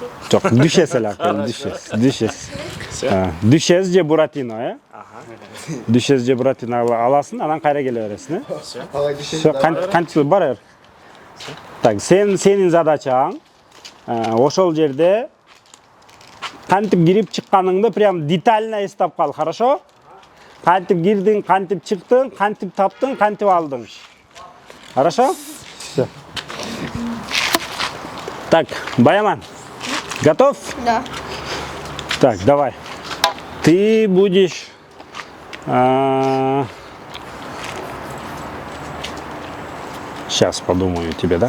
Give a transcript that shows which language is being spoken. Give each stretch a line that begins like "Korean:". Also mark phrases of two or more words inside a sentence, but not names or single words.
Kyrgyz: Жок, дүйшөс эле акел, дүйшөс же буратино, Дүйшөс же буратино аласың, анан кайра келе бересиң, Всё, кантип бар бер. Так, сенин задачаң ошол жерде кантип кирип чыкканыңды
Russian: прям детально
Kyrgyz: эстеп кал, хорошо? Кантип кирдиң, кантип чыктың, кантип таптың, кантип алдың.
Russian: Хорошо? Всё. Так, Баяман, готов? Да. Так, давай. Ты будешь... Сейчас подумаю тебе, да?